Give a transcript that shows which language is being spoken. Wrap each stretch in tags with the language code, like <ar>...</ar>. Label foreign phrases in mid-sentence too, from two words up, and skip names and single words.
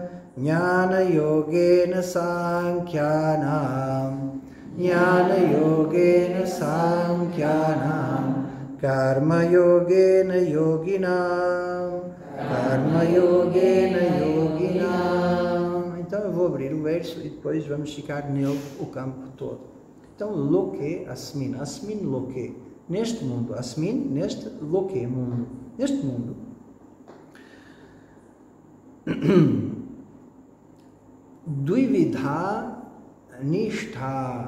<sa>ज्ञान योगेन साङ्ख्यानाम्. ज्ञान योगेन साङ्ख्यानाम्. कर्म योगेन योगिनाम्. कर्म योगेन योगिनाम्.</sa> <pt>Então eu vou abrir o verso e depois vamos ficar nele o campo todo. Então,</pt> <sa>लोके, अस्मिन्। अस्मिन् लोके.</sa> <pt>Neste mundo. Asmin, neste. Loke, mundo. Neste mundo.</pt> <sa>द्विविधा निष्ठा.</sa>